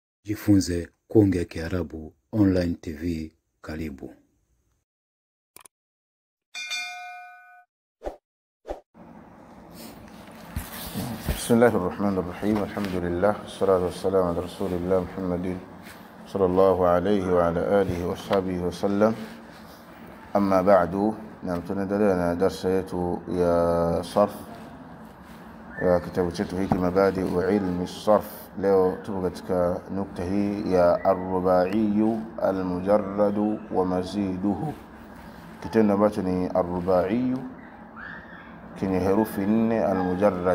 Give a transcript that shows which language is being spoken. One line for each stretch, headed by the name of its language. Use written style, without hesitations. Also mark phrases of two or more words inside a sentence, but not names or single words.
Swahili: Jifunze kuongea Kiarabu
English: online TV.
Swahili: Karibu.
Arabic: بسم الله الرحمن الرحيم. الحمد لله والصلاة والسلام على رسول الله محمد صلى الله عليه وعلى آله وصحبه وسلم. أما بعد،
Swahili: tunaendelea darasa yetu ya sarf ya kitabu chetu hiki Mabadi wa Ilmi Sarf. Leo tupo katika nukta hii ya
Arabic: الرباعي المجرد ومزيده,
Swahili: kitendo ambacho ni ar-rubai kenye herufi 4 al-mujarrad.